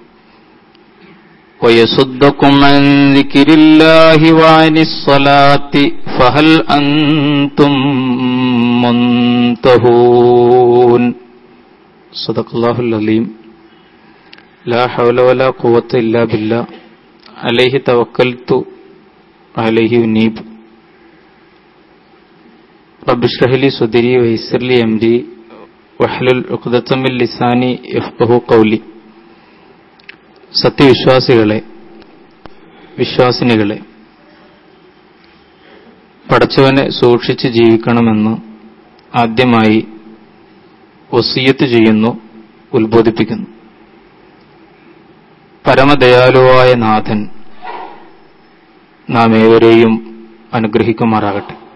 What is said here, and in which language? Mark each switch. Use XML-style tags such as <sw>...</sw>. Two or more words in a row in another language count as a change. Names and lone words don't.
<ar>ويصدكم عن ذكر الله وعن الصلاة فهل أنتم منتهون صدق الله العظيم لا حول ولا قوة إلا بالله عليه توكلت عليه أنيب رب اشرح لي صدري ويسر لي أمري واحلل عقدة من لساني يفقهوا قولي.</ar> <ml>സത്യവിശ്വാസികളെ, വിശ്വാസിനികളെ, പടച്ചവനെ സൂക്ഷിച്ച് ജീവിക്കണമെന്ന് ആദ്യമായി വസിയത്ത് ചെയ്യുന്നു, ഉത്ബോധിപ്പിക്കുന്നു. പരമദയാലുവായ നാഥൻ നാം ഏവരെയും അനുഗ്രഹിക്കുമാറാകട്ടെ.</ml>